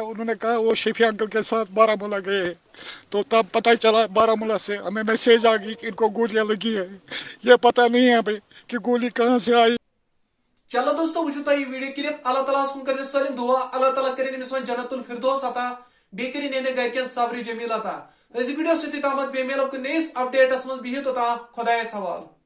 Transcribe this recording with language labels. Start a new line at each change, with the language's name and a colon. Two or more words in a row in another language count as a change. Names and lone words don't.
Hindi: उन्होंने कहा वो शफी अंकल के साथ बारामूला गए हैं। तो तब पता चला बारामूला से हमें मैसेज आ गई कि इनको गोलियां लगी है। ये पता नहीं है अभी कि गोली कहाँ से आई।
Kashmiri: चलो दोस्तों वो तुम
English: video clip.
Kashmiri: अल्लाह ताला कर सलिम दुआ, अल्लाह ताला कर
Arabic: جنة الفردوس
Kashmiri: अता, बे कर गरकन
Arabic: صبر جميل
Kashmiri: अता। वीडियो से तमत बे मिलो नईस अपडेटस मज बिहित खुदायस हवाल।